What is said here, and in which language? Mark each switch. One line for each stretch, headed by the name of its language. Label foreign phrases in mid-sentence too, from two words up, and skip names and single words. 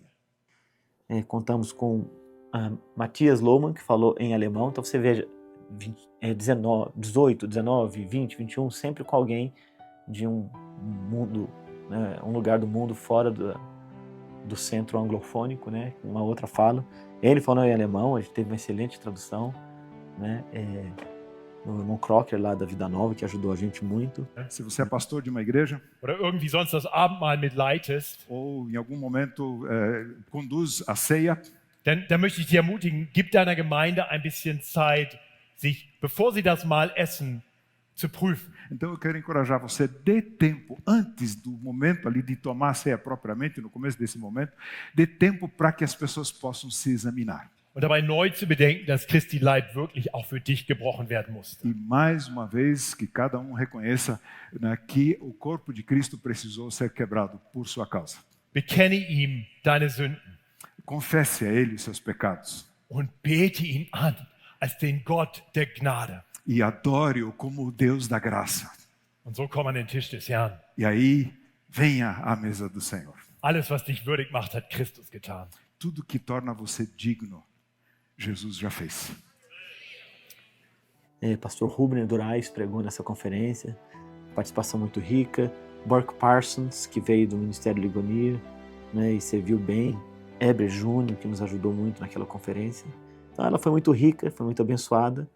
Portuguese: Contamos com Matthias Lohmann, que falou em alemão, então você veja 18, 19, 20, 21, sempre com alguém de um mundo, né, um lugar do mundo fora do centro anglofônico, né, uma outra fala. Ele falou em alemão, a gente teve uma excelente tradução, né, o irmão Crocker lá da Vida Nova, que ajudou a gente muito. Se você é pastor de uma igreja,
German: oder irgendwie sonst das Abendmahl mitleitest,
Portuguese: ou em algum momento conduz a ceia,
German: dann möchte ich dich ermutigen, gib deiner Gemeinde ein bisschen Zeit, sich, bevor sie das Mahl essen, zu prüfen.
Portuguese: Então eu quero encorajar você, dê tempo, antes do momento ali de tomar a ceia propriamente, no começo desse momento, dê tempo para que as pessoas possam se examinar.
German: Und dabei neu zu bedenken, dass Christi Leib wirklich auch für dich gebrochen werden musste.
Portuguese: E mais uma vez, que cada um reconheça, né, que o corpo de Cristo precisou ser quebrado por sua causa.
German: Bekenne ihm deine Sünden.
Portuguese: Confesse a Ele os seus pecados.
German: Und bete ihn an als den Gott der Gnade.
Portuguese: E adore-o como o Deus da graça.
German: Und so komm an den Tisch des Herrn.
Portuguese: E aí, venha à mesa do Senhor.
German: Alles, was dich würdig macht, hat Christus getan.
Portuguese: Tudo que torna você digno, Jesus já fez. Pastor Rubner Durais pregou nessa conferência, participação muito rica. Burke Parsons, que veio do Ministério Ligonier, né, e serviu bem. Heber Júnior, que nos ajudou muito naquela conferência. Então ela foi muito rica, foi muito abençoada.